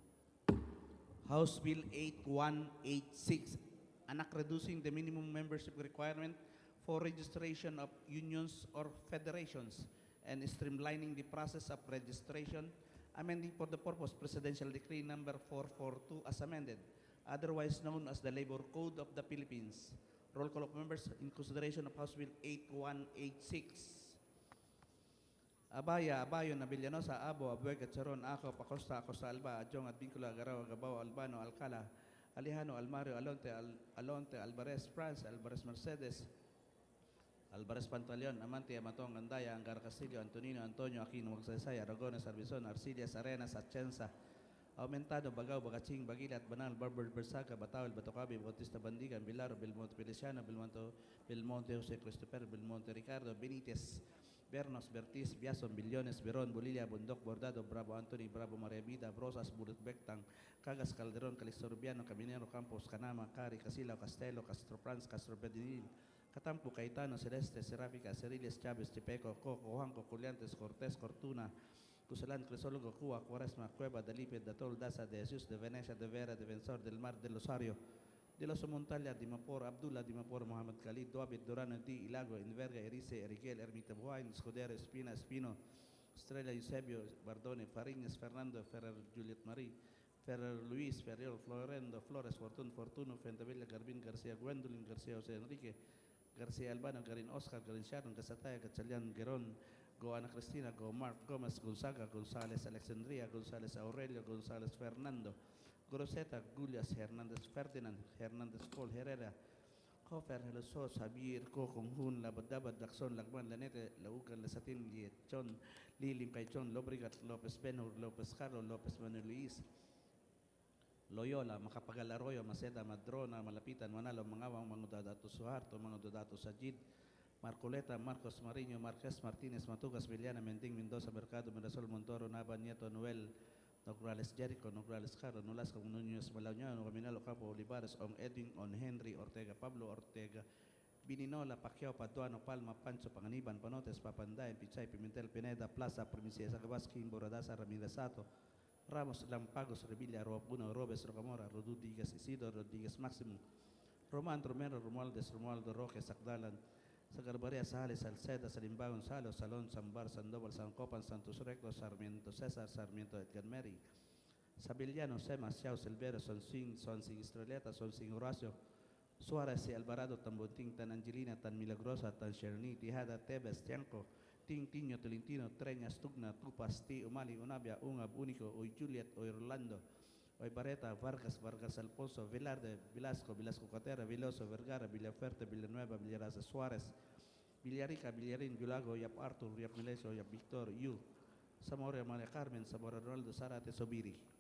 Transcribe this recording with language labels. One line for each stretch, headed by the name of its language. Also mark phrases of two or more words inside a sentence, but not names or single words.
English: House Bill 8186, Anak reducing the minimum membership requirement for registration of unions or federations and streamlining the process of registration, amending for the purpose Presidential Decree number 442 as amended, otherwise known as the Labor Code of the Philippines. Roll call of members in consideration of House Bill 8186. Abaya, Abayon, Abellanosa, Abo, Abueg, Charon, Acop, Acosta, Acosta Alba, Adjong, Advincula, Garao, Gabao, Albano, Alcala, Alejano, Almario, Alonte, Alvarez, France, Alvarez Mercedes, Alvarez Pantaleon, Amante, Amatong, Andaya, Angar Castillo, Antonino, Antonio, Aquino, Magsaysay, Aragones, Arbizon, Arcilias, Arenas, Atienza, Aumentado, Bagao, Bagaching, Bagilat, Banal, Barber, Bersaca, Bataol, Batocabi, Bautista Bandigan, Bilaro, Belmonte Feliciano, Belmonte Jose Christopher, Belmonte Ricardo, Benitez, Bernos, Bertis, Biason, Billones, Beron, Bolilla, Bundok, Bordado, Bravo Anthony, Bravo Maria Vida, Brosas, Burut Bectang, Cagas, Calderon, Calixto Rubiano, Caminero, Campos, Canama, Cari, Casila, Castelo, Castro Franz, Castro Pedinil, Catampo, Caetano, Celeste, Seráfica, Ceriles, Chávez, Chipeco, Coco, Juanco, Culiantes, Cortés, Cortuna, Cusalán, Crisólogo, Cuba, Cuaresma, Cueva, Dalipe, Datol, Daza, de Jesús, de Venecia, de Vera, Defensor del Mar, del Osario, de los Montalia, Dimapor, Abdullah, Dimapor, Mohamed Khalid, Doabit, Durano, Di, Ilago, Inverga, Erice, Eriguel, Ermita Buhain, Escudero, Espina, Espino, Estrella, Eusebio, Bardone, Fariñas, Fernando, Ferrer, Juliet Marie, Ferrer, Luis, Ferriol, Florendo, Flores, Fortuno, Fentavilla, Garbin, García, Gwendolyn, García, José Enrique, García Albano, Garin Oscar, Garin Sharon, Casataya, Gachalian, Gerón, Go Ana Cristina, Go Mark Gómez, Gonzaga, González, Alexandria, González Aurelio, González Fernando, Groseta, Gulias, Hernández Ferdinand, Hernández Paul Herrera, Hofer, Helosos, Javier, Conjun, Labadabad, Lacson, Lagman, Lanete, Laucan, Lesatin, Liechon, Lilim, Caichon, Lobrigat, López Benur, López Carlos, López Manuel Luis, Loyola, Macapagal Arroyo, Maceda, Madrona, Malapitan, Manalo, Mangawang, Mangudadato Suharto, Mangudadato Sajid, Marcoleta, Marcos Mariño, Marquez Martínez, Matugas, Villana, Mending, Mendoza, Mercado, Mirasol, Montoro, Nava, Nieto, Noel, Nograles Jericho, Nograles Caro, Nolasco, Núñez, Malañano, Caminalo, Campo, Olivares, On Edwin, On Henry, Ortega, Pablo, Ortega, Bininola, Pacquiao, Paduano, Palma, Pancho, Panganiban, Panotes, Papanday, Pichay, Pimentel, Pineda, Plaza, Primicia, Zacabaski, Boradaza, Ramirez Sato, Ramos, Lampagos, Revilla, Robuno, Robes, Rocamora, Rodríguez, Isidro, Rodríguez Máximo, Román, Romero, Romualdez, Romualdo Roque, Sacdalan, Sagarbaria, Sales, Salceda, Salimbagon, Salo, Salón, Sambar, Sandoval, San Copan, Santos Recto, Sarmiento César, Sarmiento Edgar Mary, Sabiliano, Sema, Xiao, Silvero, Sonsing, Estreleta, Sonsing Horacio, Suárez y Alvarado, Tan Bontín, Tan Angelina, Tan Milagrosa, Tan Cherni, Tijada, Tebes, Tianco, Ting, Tiño, Tolentino, Treñas, Tugna, Tupas, Ti, Umali, Unabia, Ungab, Único, Uy Juliet, Uy Orlando, Uy Barreta, Vargas, Vargas Alfonso, Velarde, Velasco, Velasco Catera, Veloso, Vergara, Villaferte, Villanueva, Villaraza, Suárez, Villarica, Villarín, Yulago, Yap Arthur, Yap Mileso, Yap Victor, Yu, Zamora, María Carmen, Zamora Ronaldo, Zarate, Sobiri.